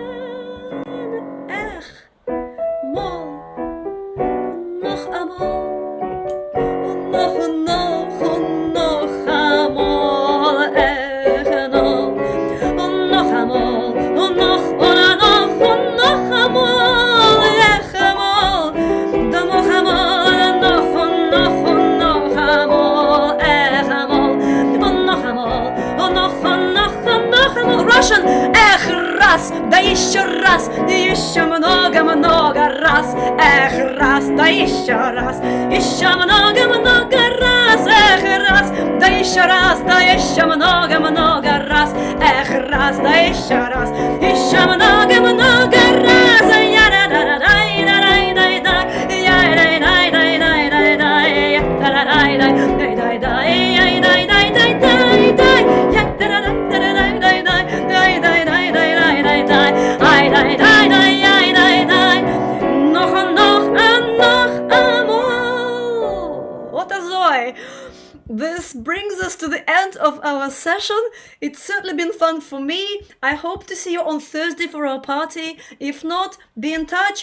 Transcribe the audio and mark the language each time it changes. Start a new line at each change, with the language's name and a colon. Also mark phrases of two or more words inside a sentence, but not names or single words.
German: Mal, noch einmal und noch und noch und noch einmal, noch und noch einmal und noch und noch und noch einmal, einmal, dann noch einmal, noch und noch und noch einmal, einmal und noch einmal und noch und noch und noch einmal.
Russian: Russian, раз, да еще много раз, раз, да еще раз, еще много раз, раз, да еще раз, да еще много раз, раз, да еще раз, еще много раз, я да да да да да да да, я да да да да да да, я да да да да да да, я да да да да да, я да да да да да да да, да да да да да да.
English: This brings us to the end of our session. It's certainly been fun for me. I hope to see you on Thursday for our party. If not, be in touch.